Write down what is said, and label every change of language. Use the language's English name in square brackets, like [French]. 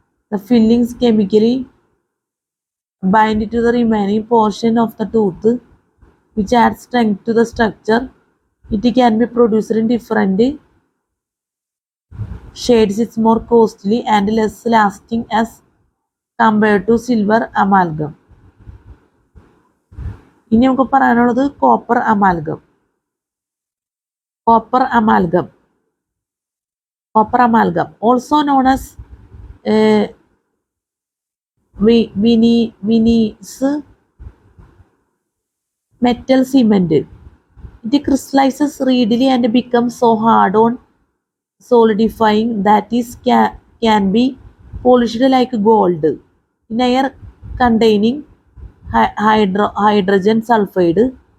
[English] The fillings chemically bind to the remaining portion of the tooth, which adds strength to the structure. It can be produced in different shades. It's more costly and less lasting as compared to silver amalgam. [Malayalam] ഇനി നമുക്ക് പറയാനുള്ളത് copper amalgam. [English] Copper amalgam, also known as Viennese metal cement. It crystallizes readily and becomes so hard on solidifying that it can be polished like gold in air containing hydrogen sulfide.